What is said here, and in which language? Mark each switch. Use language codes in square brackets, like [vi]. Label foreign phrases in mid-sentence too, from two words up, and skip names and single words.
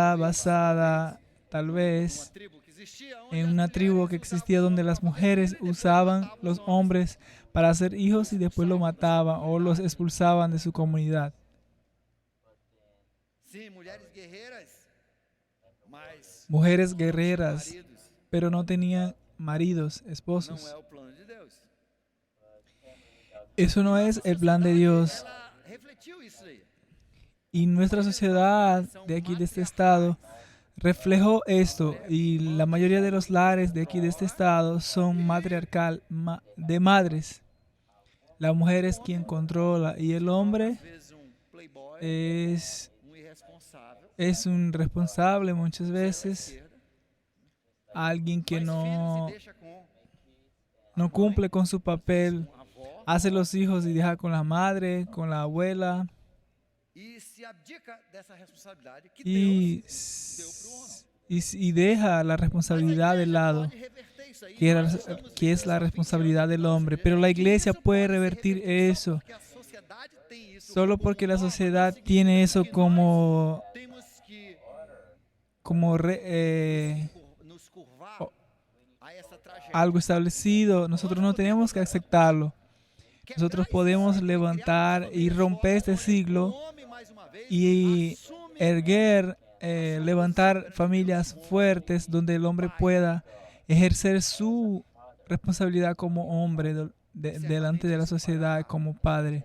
[pt] talvez, [es] basada, tal [pt] numa [es] vez, [pt] tribo que existia, onde [es] en [pt] as [es] una tribu [pt] mulheres [es] que [pt] usavam [es] existía [pt] os [es] donde [pt] homens [es] las [pt] para fazer [es] mujeres [pt] filho e depois [es] usaban [pt] matavam os [es] los [pt] homens. [es] hombres para hacer hijos y después lo [pt] Expulsavam da sua [es] mataban o los [pt] comunidade. [es] expulsaban de su comunidad. [pt] Sim, mulheres guerreiras, mas [es] Mujeres [pt] não tinham [es] guerreras, [pt] maridos. [es] pero no tenían maridos, [pt] Não [es] esposos. [pt] é o plano de Deus. [es] Eso no es el plan de Dios. [pt] Ela refletiu isso aí. [es] Y nuestra sociedad de aquí, de este estado, reflejó esto. Y la mayoría de los lares de aquí, de este estado, son matriarcal, de madres. La mujer es quien controla y el hombre [pt] Às vezes playboy, [es] es [pt] irresponsável, [es] un responsable muchas [pt] zero à [es] veces, [pt] esquerda, [es] alguien que [pt] mas filho se [es] no [pt] deixa com [es] no cumple con su papel, [pt] com a avó [es] hace los hijos y deja con la madre, con la abuela, [pt] e se abdica dessa responsabilidade que [es] y, [pt] Deus deu para o homem. [es] y deja la [pt] Mas a [es] responsabilidad del [pt] igreja [es] lado, [pt] pode reverter isso aí. [es] que, [pt] Nós estamos [es] que es [pt] vivendo [es] la [pt] essa [es] responsabilidad [pt] opinião [es] del [pt] da [es] hombre. [pt] nossa [es] Pero la [pt] igreja, [es] iglesia [pt] que [es] puede [pt] isso pode ser [es] revertir [pt] revertido [es] eso. [pt] porque a sociedade tem isso [es] Solo [pt] como [es] porque la [pt] norma, não [es] sociedad [pt] significa [es] tiene eso [pt] que nós [es] como, [pt] temos que nos curvar [es] o- [pt] a essa tragédia. [es] algo establecido. Nosotros no tenemos que aceptarlo. Nosotros podemos levantar y romper este siglo y erguer, levantar familias fuertes donde el hombre pueda ejercer su responsabilidad como hombre delante de la sociedad como padre.